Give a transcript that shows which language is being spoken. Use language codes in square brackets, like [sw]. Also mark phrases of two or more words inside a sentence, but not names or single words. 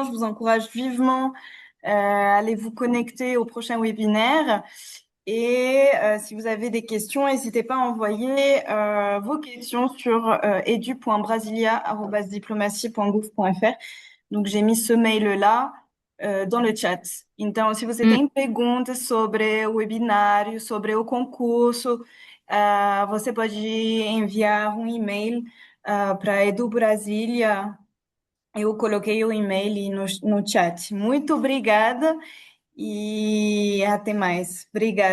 [fr] Je vous encourage vivement à aller vous connecter au prochain webinaire. Et si vous avez des questions, n'hésitez pas à envoyer vos questions sur edu.brasilia@diplomatie.gouv.fr. Donc, j'ai mis ce mail-là dans le chat. [pt] Então, se você tem perguntas sobre o webinário, sobre o concurso, você pode enviar um e-mail para Edu Brasília. Eu coloquei o e-mail no chat. Muito obrigada e até mais.